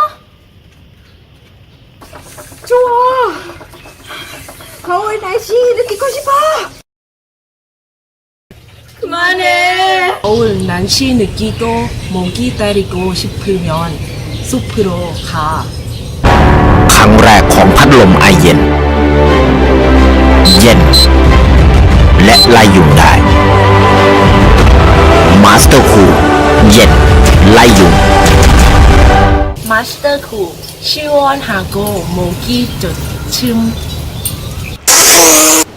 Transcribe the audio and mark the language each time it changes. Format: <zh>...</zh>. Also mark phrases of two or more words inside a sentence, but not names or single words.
<ko>좋아. 더울 날씨 느끼고 싶어. 그만해. 더울 날씨 느끼고 모기 때리고 싶으면 숲으로 가.</ko> <th>ครั้งแรกของพัดลมไอเย็น เย็น และไล่ยุงได้ มาสเตอร์คูลเย็น ไล่ยุง</th> <ko>마스터 쿨 시원하고 모기 좋음.</ko>